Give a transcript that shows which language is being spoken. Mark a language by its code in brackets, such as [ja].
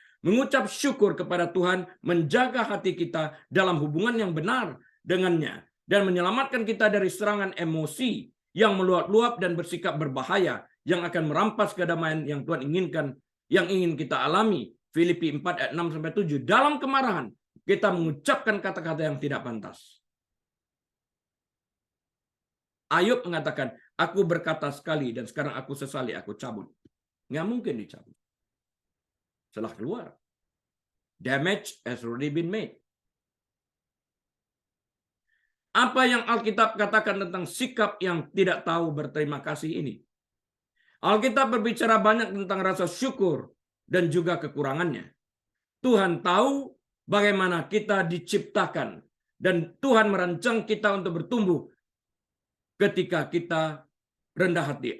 [id] Mengucap syukur kepada Tuhan, menjaga hati kita dalam hubungan yang benar dengannya dan menyelamatkan kita dari serangan emosi yang meluap-luap dan bersikap berbahaya yang akan merampas kedamaian yang Tuhan inginkan, yang ingin kita alami. Filipi 4 ayat 6-7. Dalam kemarahan kita mengucapkan kata-kata yang tidak pantas. Ayub mengatakan, aku berkata sekali dan sekarang aku sesali, aku cabut. Nggak mungkin dicabut. Setelah keluar. [en] Damage has already been made. [id] Apa yang Alkitab katakan tentang sikap yang tidak tahu berterima kasih ini? Alkitab berbicara banyak tentang rasa syukur dan juga kekurangannya. Tuhan tahu bagaimana kita diciptakan dan Tuhan merancang kita untuk bertumbuh ketika kita rendah hati.